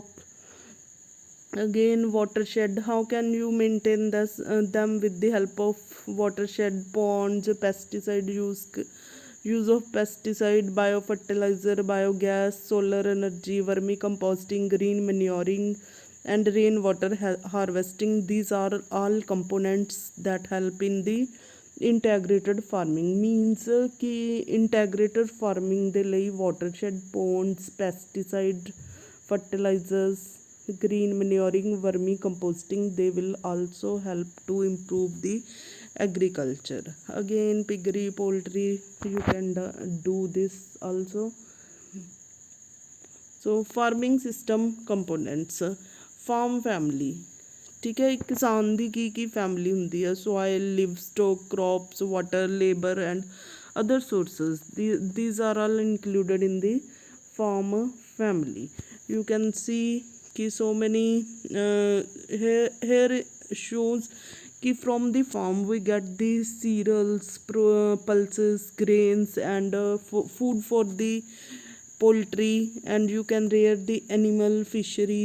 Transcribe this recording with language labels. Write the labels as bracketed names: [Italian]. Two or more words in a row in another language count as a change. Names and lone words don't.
[English] Again watershed, how can you maintain them with the help of watershed, ponds, pesticide use of pesticide, biofertilizer, biogas, solar energy, vermicomposting, green manuring, and rainwater harvesting. These are all components that help in the integrated farming. Means कि integrated farming [Punjabi] ਦੇ ਲਈ [English] watershed, ponds, pesticide, fertilizers, green manuring, vermicomposting, they will also help to improve the agriculture. Again piggery, poultry, you can do this also. So farming system components. Farm family, [Hindi] ठीक है. [Punjabi] ਇੱਕ ਕਿਸਾਨ ਦੀ ਕੀ ਫੈਮਿਲੀ ਹੁੰਦੀ ਹੈ. [English] soil, livestock, crops, water, labor, and other sources. These are all included in the farm family. You can see कि so many here shows कि from the farm we get the cereals, pulses, grains, and food for the poultry, and you can rear the animal fishery.